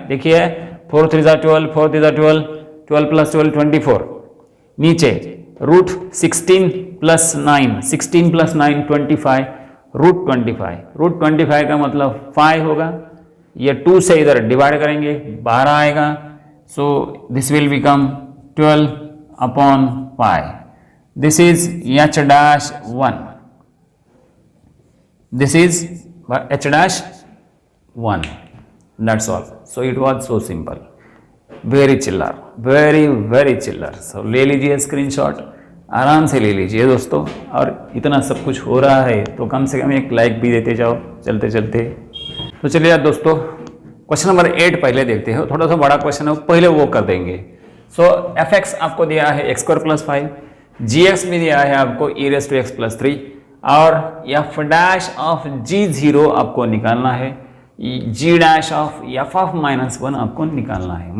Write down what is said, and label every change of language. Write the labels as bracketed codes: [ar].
[hi] देखिए 4 3 12, 4 3 12, 12 प्लस 12 24। नीचे root 16 plus 9, 16 plus 9 25, root 25 का मतलब 5 होगा। ये 2 से इधर डिवाइड करेंगे 12 आएगा। [en] So this will become 12 upon 5। This is h'1, this is h'1, that's all. So it was so simple, very chiller, very chiller. [hi] So ले लीजिए स्क्रीनशॉट, आराम से ले लीजिए दोस्तों। और इतना सब कुछ हो रहा है तो कम से कम एक लाइक भी देते जाओ चलते चलते। तो चलिए दोस्तों क्वेश्चन नंबर 8 पहले देखते हैं, थोड़ा सा बड़ा क्वेश्चन है पहले वो कर देंगे। सो f(x) आपको दिया है x² प्लस 5, gx भी दिया है आपको e⁻x प्लस 3 और f'(g0) आपको निकालना है, g'(f(-1) आपको निकालना है।